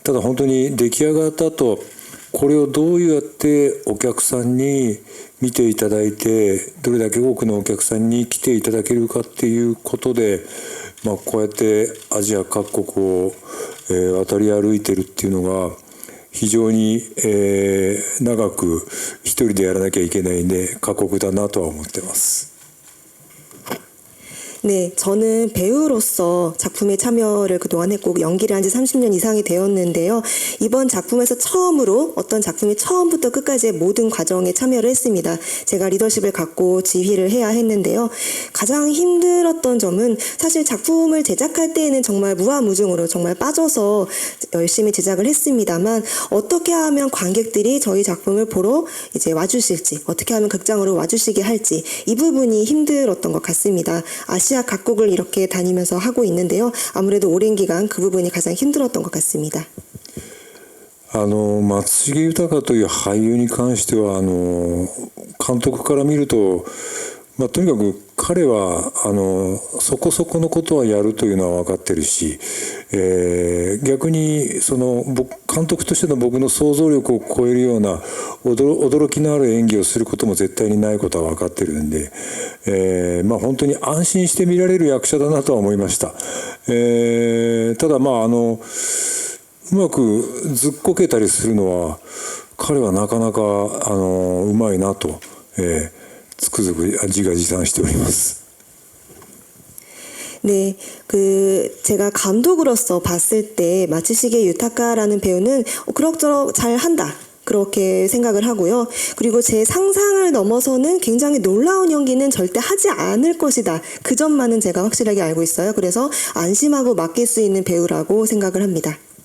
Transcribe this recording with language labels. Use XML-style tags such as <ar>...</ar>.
<ja>ただ本当に出来上がった後、これをどうやってお客さんに見ていただいて、どれだけ多くのお客さんに来ていただけるかっていうことで、こうやってアジア各国を、渡り歩いてるっていうのが非常に、長く一人でやらなきゃいけないんで過酷だなとは思ってます。</ja> <ko>네, 저는 배우로서 작품에 참여를 그동안 했고 연기를 한 지 30년 이상이 되었는데요. 이번 작품에서 처음으로 어떤 작품이 처음부터 끝까지의 모든 과정에 참여를 했습니다. 제가 리더십을 갖고 지휘를 해야 했는데요. 가장 힘들었던 점은 사실 작품을 제작할 때에는 정말 무아무중으로 정말 빠져서 열심히 제작을 했습니다만 어떻게 하면 관객들이 저희 작품을 보러 이제 와주실지, 어떻게 하면 극장으로 와주시게 할지 이 부분이 힘들었던 것 같습니다. 아시아 각국을 이렇게 다니면서 하고 있는데요. 아무래도 오랜 기간 그 부분이 가장 힘들었던 것 같습니다.</ko> <ja>松重豊という俳優に関しては監督から見るとまあ、とにかく彼はそこそこのことはやるというのは分かってるし、逆に監督としての僕の想像力を超えるような驚きのある演技をすることも絶対にないことは分かってるんで、まあ、本当に安心して見られる役者だなとは思いました。ただまあうまくずっこけたりするのは彼はなかなかうまいなと、つくづく自画自賛しております。</ja> <ko>네, 제가 감독으로서 봤을 때 마츠시게 유타카라는 배우는 그럭저럭 잘 한다. 그렇게 생각을 하고요. 그리고 제 상상을 넘어서는 굉장히 놀라운 연기는 절대 하지 않을 것이다. 그 점만은 제가 확실하게 알고 있어요. 그래서 안심하고 맡길 수 있는 배우라고 생각을 합니다.</ko>